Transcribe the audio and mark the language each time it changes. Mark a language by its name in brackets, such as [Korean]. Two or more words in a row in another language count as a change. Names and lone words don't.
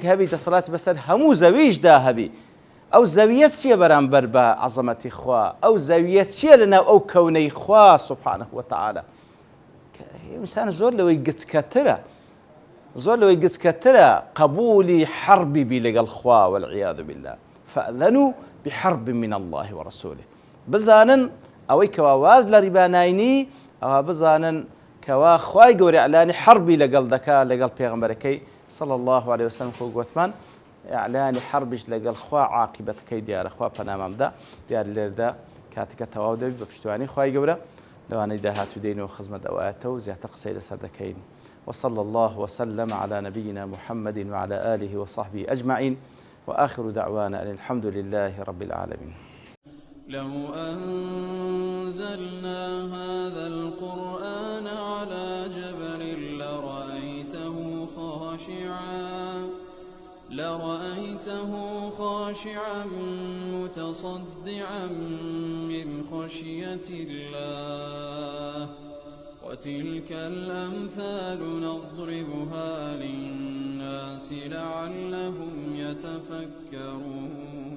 [Central Kurdish] کەسێک هەبی دەسەڵاتی بەسەر هەموو زەویشدا هەبی أو زەویە چییە بەرامبەر بە عەزەمەتی خوا ئەو زەویە چییە لەناو ئەو کەونەی خوا [Arabic] سوبحانه وتعالى [Central Kurdish] ئینسان زۆر لەوەی گچکەترە زۆر لەوەی گچکەترە قبولی حربی بی لەگەڵ خوا [Arabic] والعیاذ بالله فأذنوا بحرب من الله ورسوله [Central Kurdish] بزانن ئەوەی کەوا واز لە ڕیباناینی ئەوە بزانن کەوا خوای گەورە ئیعلانی حربی لەگەڵ دەکا لەگەڵ پێغەمبەرەکەی [Arabic] صلى الله عليه وسلم [Central Kurdish] خۆ گوتمان ئیعلانی حربش لەگەڵ خوا عاقبەتەکەی دیارە خوا پەنامامدا دیار لێرەدا کاتێکە تەواو دەبێت بە پشتیوانی خوای گەورە لەوانەی داهاتوو دێنەوە خزمەت ئەو ئاەتە و زیاتر قسەی لەسەر دەکەین [Arabic] وصلى الله وسلم على نبينا محمد وعلى آله وصحبه أجمعين وآخر دعوانا أن الحمد لله رب العالمين. لو أنزلنا هذا القرآن على جبل لرأيته خاشعا متصدعا من خشية الله وتلك الأمثال نضربها للناس لعلهم يتفكرون